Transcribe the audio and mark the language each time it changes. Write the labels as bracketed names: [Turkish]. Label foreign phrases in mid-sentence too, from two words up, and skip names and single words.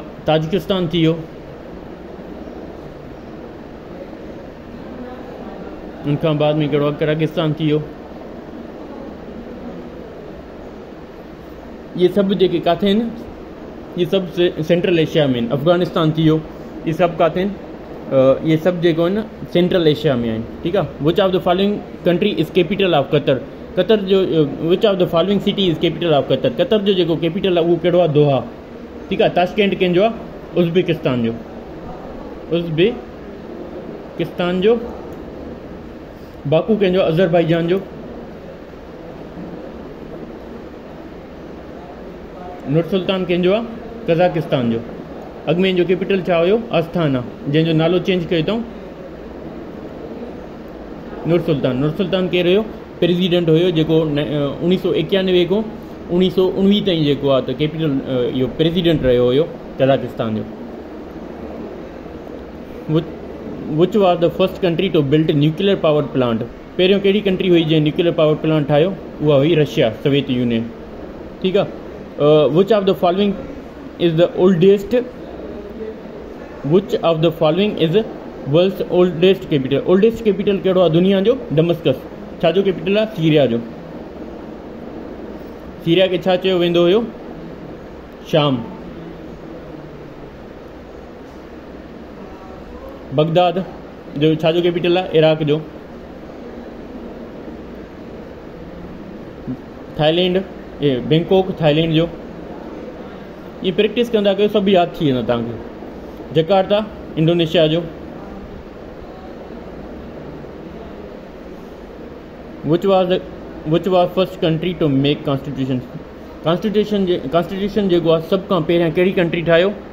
[Sindhi] ताजिकिस्तान थी वियो, उनखां बाद में कहिड़ो आहे? किर्गिस्तान थी वियो। ये सभु जेके किथे आहिनि? ये सभु सेंट्रल एशिया में आहिनि। अफ़गानिस्तान थी वियो, ये सभु किथे आहिनि? ये सभु जेको आहिनि सेंट्रल एशिया में आहिनि, ठीकु आहे। [English] Which of the following country is capital of Qatar. कतर जो which of the following city is capital of Qatar. [Sindhi] कतर जो जेको कैपिटल आहे उहो कहिड़ो आहे? दोहा, ठीकु आहे। ताशकेंट कंहिंजो आहे? उज़्बेकिस्तान जो, उज़्बेकिस्तान जो। बाकू कंहिंजो? अज़रबाईजान जो। नूर सुल्तान कंहिंजो आहे? कज़ाकिस्तान जो। अॻु जो कैपिटल छा हुयो? आस्थाना, जंहिंजो नालो चेंज कयो अथऊं नूर सुल्तान। नूर सुल्तान केरु हुयो? प्रेसिडेंट हुयो जेको 1991 खां 1919 ताईं जेको आहे त कैपिटल इहो प्रेसिडेंट रहियो हुयो कज़ाकिस्तान जो। [English] Which was the first country to build nuclear power plant. [Sindhi] पहिरियों कहिड़ी कंट्री हुई जंहिं [English] nuclear power plant [Sindhi] ठाहियो? उहा हुई रशिया, सोवियत यूनियन, ठीकु आहे। [English] Which of the following is the oldest, which of the following is world's oldest capital. oldest capital [Sindhi] कहिड़ो आहे दुनिया जो? दमस्कस। छा जो कैपिटल आहे? सीरिया जो। सीरिया खे छा चयो वेंदो हुयो? शाम। बगदाद जो छा जो कैपिटल आहे? इराक जो। थाईलैंड, ये बैंकॉक थाईलैंड जो। ये प्रैक्टिस कंदा कयो, सभु यादि थी वेंदा तव्हांखे। जकार्ता इंडोनेशिया जो। [English] Which was first country to make constitution. [Sindhi] कॉन्स्टिट्यूशन जेको आहे सभ खां पहिरियां कहिड़ी कंट्री ठाहियो?